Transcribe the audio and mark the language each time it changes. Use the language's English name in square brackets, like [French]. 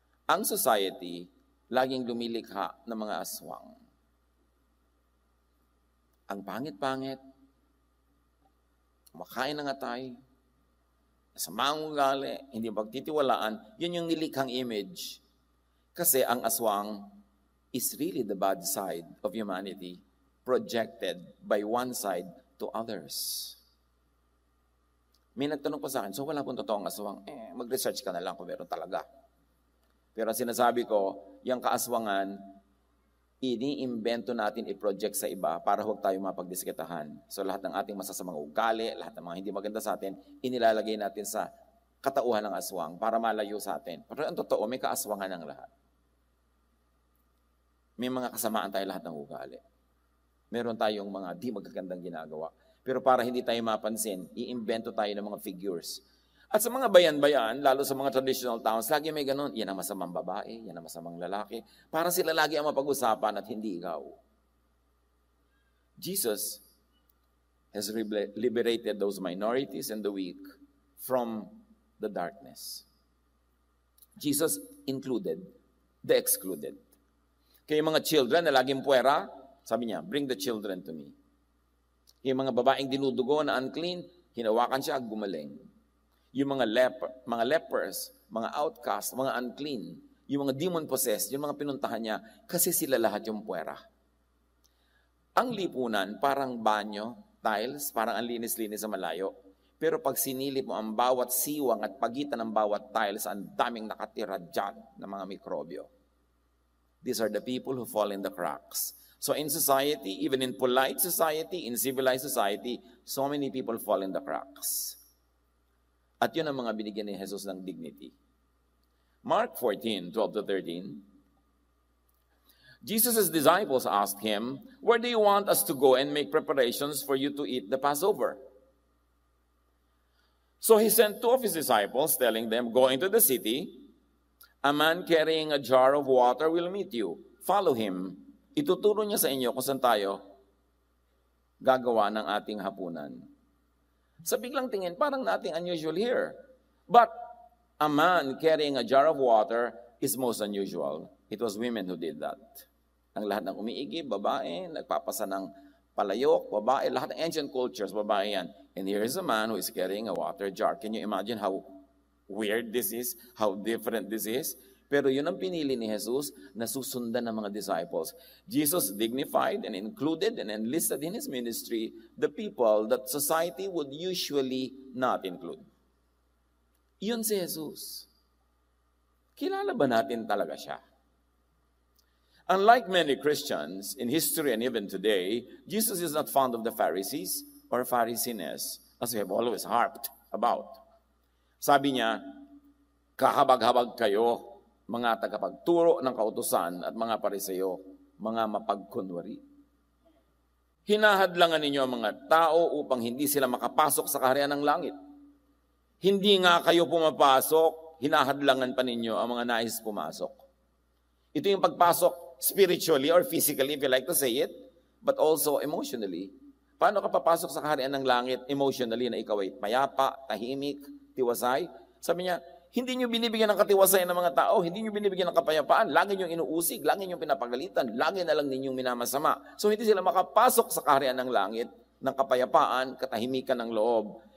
[Filipino] Ang society, laging lumilikha ng mga aswang. Ang pangit-pangit, kumakain ng atay, masamang ugali, hindi pagtitiwalaan, yun yung nilikhang image. Kasi ang aswang [English] is really the bad side of humanity projected by one side to others. [Filipino] May nagtanong pa sa akin, so wala pong totoong aswang. Mag-research ka na lang kung meron talaga. Pero sinasabi ko, yung kaaswangan, iniimbento natin i-project sa iba para huwag tayo mapagdiskitahan. So lahat ng ating masasamang ugali, lahat ng mga hindi maganda sa atin, inilalagay natin sa katauhan ng aswang para malayo sa atin. Pero ang totoo, may kaaswangan ng lahat. May mga kasamaan tayo lahat ng ugali. Meron tayong mga di magagandang ginagawa. Pero para hindi tayo mapansin, iimbento tayo ng mga figures. At sa mga bayan-bayan, lalo sa mga [English] traditional towns, [Filipino] lagi may ganun, yan ang masamang babae, yan ang masamang lalaki. Para sila lagi ang mapag-usapan at hindi ikaw. [English] Jesus has liberated those minorities and the weak from the darkness. Jesus included the excluded. [Filipino] Kaya yung mga children na laging puwera, sabi niya, [English] bring the children to me. [Filipino] Yung mga babaeng dinudugo na unclean, hinawakan siya, gumaling. Yung mga lepers, mga outcasts, mga unclean, yung mga demon-possessed, yung mga pinuntahan niya, kasi sila lahat yung puwera. Ang lipunan, parang banyo, tiles, parang ang linis-linis sa malayo. Pero pag sinilip mo ang bawat siwang at pagitan ng bawat tiles, ang daming nakatira dyan ng mga mikrobyo. [English] These are the people who fall in the cracks. So in society, even in polite society, in civilized society, so many people fall in the cracks. [Filipino] At yun ang mga binigyan ni Jesus ng dignity. [English] Mark 14:12-13, Jesus' disciples asked him, "Where do you want us to go and make preparations for you to eat the Passover?" So he sent two of his disciples, telling them, "Go into the city. A man carrying a jar of water will meet you. Follow him. [Filipino] Ituturo niya sa inyo kung saan tayo gagawa ng ating hapunan." Sa biglang tingin, parang [English] nothing unusual here. But a man carrying a jar of water is most unusual. It was women who did that. [Filipino] Ang lahat ng umiigib, babae, nagpapasa ng palayok, babae, lahat ng [English] ancient cultures, [Filipino] babae yan. [English] And here is a man who is carrying a water jar. Can you imagine how weird this is? How different this is? [Filipino] Pero yun ang pinili ni Jesus na susundan ng mga disciples. [English] Jesus dignified and included and enlisted in his ministry the people that society would usually not include. [Filipino] Yun si Jesus. Kilala ba natin talaga siya? [English] Unlike many Christians in history and even today, Jesus is not fond of the Pharisees or Pharisees, as we have always harped about. [Filipino] Sabi niya, kahabag-habag kayo, mga tagapagturo ng kautusan at mga Pariseo, mga mapagkunwari. Hinahadlangan ninyo ang mga tao upang hindi sila makapasok sa kaharian ng langit. Hindi nga kayo pumapasok, hinahadlangan pa ninyo ang mga nais pumasok. Ito yung pagpasok [English] spiritually or physically, if you like to say it, but also emotionally. [Filipino] Paano ka papasok sa kaharian ng langit emotionally na ikaw ay payapa, tahimik, tiwasay? Sabi niya, hindi nyo binibigyan ng katiwasayan ng mga tao, hindi nyo binibigyan ng kapayapaan, lagi nyo inuusig, lagi nyo pinapagalitan, lagi na lang ninyong minamasama. So hindi sila makapasok sa kaharian ng langit ng kapayapaan, katahimikan ng loob.